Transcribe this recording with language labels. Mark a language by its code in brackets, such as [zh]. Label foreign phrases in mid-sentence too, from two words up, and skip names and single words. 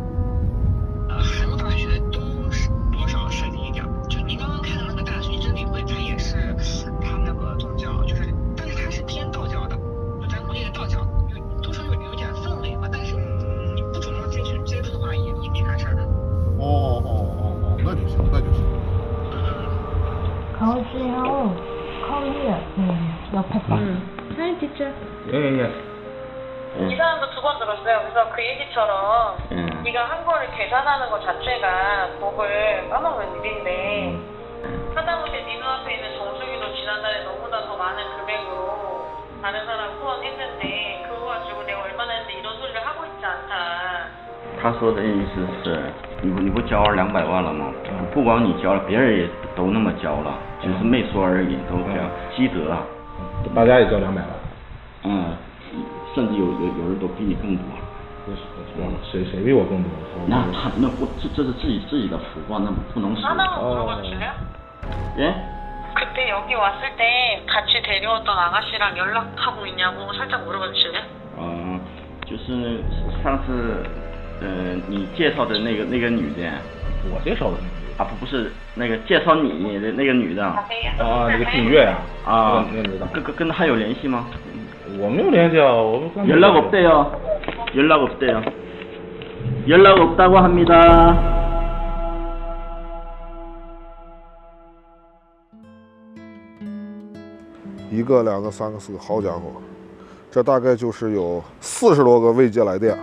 [zh] 韩国大学都是多少涉及一点，就您刚刚看的那个大寻真理会，它也是它那个宗教，就是，但是它是偏道教的，就咱国内的道教，多少有点氛围吧，但是你不主动进去接触的话，也没啥事儿的。那就行。 [ko] 가오지요. [en] Come here. [ko] 옆에 봐. [en] Hi, teacher. [ko] 예. 이 사람도 2번 들었어요. 그래서 그 얘기처럼 네가 한국어를 계산하는 것 자체가 법을 까먹는 일인데 하다못해 네 눈앞에 있는 정수기도 지난달에 너무나 더 많은 금액으로 다른 사람 후원했는데 그거 가지고 내가 얼마나 했는데 이런 소리를 하고 있지 않다. [zh] 他说的意思是，你不交了200万了吗？不光你交了，别人也都那么交了，只是没说而已，都这样积德啊。大家也交200万。甚至有人都比你更多。谁比我更多？那不这是自己的福报，那不能说。 [ko] 하나만 물어봐도 돼요? 예? 그때 여기 왔을 때 같이 데려왔던 아가씨랑 연락하고 있냐고 살짝 물어봐 주실래요? [zh] 就是上次你介绍的那个女的。我介绍的啊不是那个介绍你的那个女的。那个品月呀。那女的。跟她有联系吗？我没有联系啊，我们 [ko] 연락 없대요. 연락 없다고 합니다. [zh] 1 个、2个、3个、4个，好家伙，这大概就是有40多个未接来电。